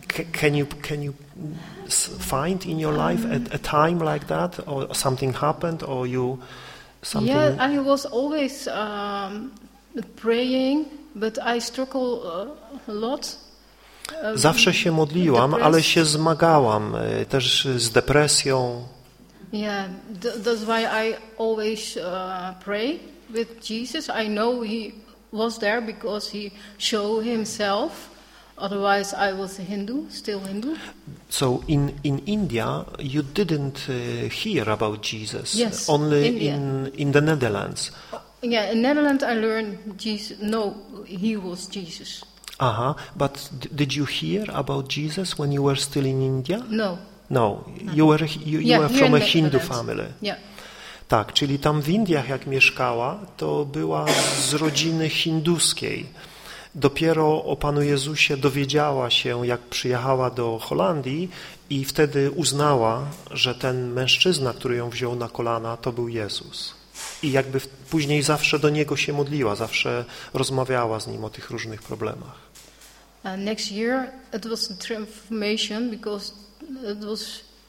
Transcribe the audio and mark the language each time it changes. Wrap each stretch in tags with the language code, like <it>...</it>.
<en>Can you find in your life a time like that? Or something happened? Or you... Something... Yeah, I was always praying... But I struggle a lot.</en> <pl>Zawsze się modliłam, ale się zmagałam też z depresją.</pl> <en>Yeah, that's why I always pray with Jesus. I know he was there because he showed himself. Otherwise I was a Hindu, still Hindu. So in India you didn't hear about Jesus. Yes, only in the Netherlands. Yeah, in Netherlands I learned Jesus. No, he was Jesus. Aha, but did you hear about Jesus when you were still in India? No. No, you were from a Hindu family. Yeah.</en> <pl>Tak, czyli tam w Indiach jak mieszkała, to była z rodziny hinduskiej. Dopiero o Panu Jezusie dowiedziała się, jak przyjechała do Holandii i wtedy uznała, że ten mężczyzna, który ją wziął na kolana, to był Jezus. I jakby później zawsze do Niego się modliła, zawsze rozmawiała z Nim o tych różnych problemach.</pl> <en>Next year it was a transformation because it was...</en>